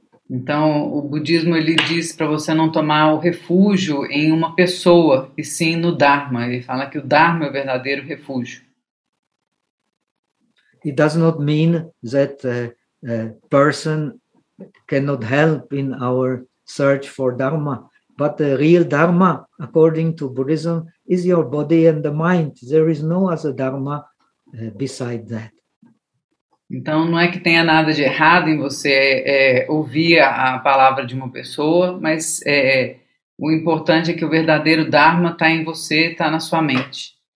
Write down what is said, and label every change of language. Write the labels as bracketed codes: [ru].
[pt] Então, o budismo, ele diz para você não tomar o refúgio em uma pessoa, e sim no Dharma. Ele fala que o Dharma é o verdadeiro refúgio. [en] It does not mean that a person cannot help in our search for Dharma, but the real Dharma, according to Buddhism, is your body and the mind. There is no other Dharma beside that. [pt] Então, não é que tenha nada de errado em você ouvir a palavra de uma pessoa, mas o importante é que o verdadeiro Dharma está em você, está na sua mente.